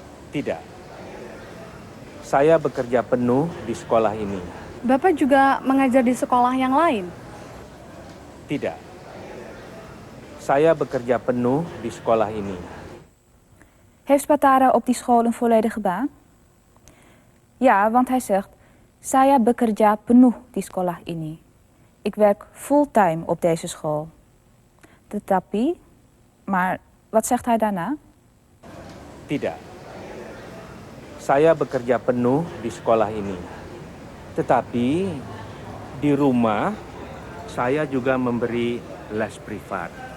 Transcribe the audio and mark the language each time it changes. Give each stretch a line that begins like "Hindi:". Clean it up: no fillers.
Indonesian: Tidak. Saya bekerja penuh di sekolah ini. Bapak juga mengajar di sekolah yang lain? Tidak. Saya bekerja penuh di sekolah ini.
Dutch: Heeft Batara op die school een volledige baan? Ja, want hij zegt,
Indonesian: saya bekerja penuh di sekolah ini.
Dutch: Ik werk fulltime op deze school. Tetapi, maar wat zegt hij daarna?
Indonesian: Tidak. Saya bekerja penuh di sekolah ini. Tetapi di rumah saya juga memberi les privat.